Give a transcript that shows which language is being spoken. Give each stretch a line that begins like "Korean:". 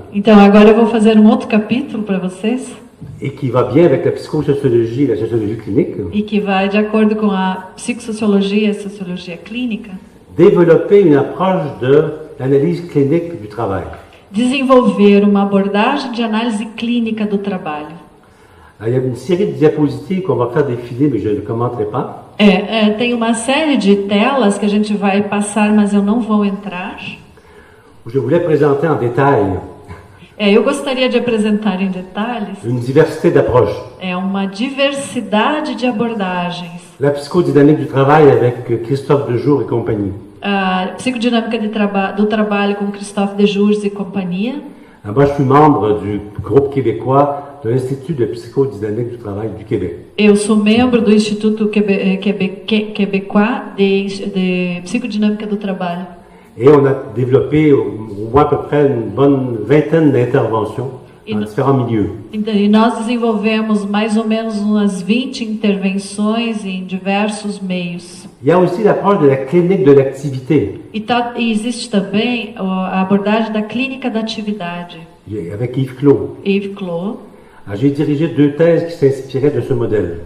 Portuguese: Então agora eu vou fazer um outro capítulo para vocês
French: et qui va bien avec la psychosociologie et la sociologie clinique.
Portuguese: e que vai de acordo com a psicossociologia e a sociologia clínica,
French: Développer une approche de l'analyse clinique du travail.
Portuguese: desenvolver uma abordagem de análise clínica do trabalho.
French: Alors, il y a une série de diapositives qu'on va faire défiler, mais je ne commenterai pas.
Portuguese: Tem uma série de telas que a gente vai passar, mas eu não vou entrar.
French: Je voulais présenter en détail
Portuguese: Eu gostaria de apresentar em detalhes
French: une diversité d'approches.
Portuguese: uma diversidade de abordagens.
French: La psychodynamique du travail avec Christophe Dejour et compagnie.
Portuguese: A psicodinâmica do trabalho com Christophe Dejour e companhia.
French: Alors, moi, je suis membre du groupe québécois de l'Institut de psychodynamique du travail du Québec.
Portuguese: Eu sou membro do Instituto Québécois de Psicodinâmica do Trabalho.
French: Et on a développé au moins à peu près une bonne vingtaine d'interventions dans différents milieux.
Portuguese: E nós desenvolvemos mais ou menos umas 20 intervenções em diversos meios.
French: Il y a aussi l'approche de la clinique de l'activité
Portuguese: E existe também a abordagem da clínica da atividade.
French: avec Yves Clos.
Portuguese: Yves Clos.
French: Alors, j'ai dirigé 2 thèses qui s'inspiraient de ce modèle.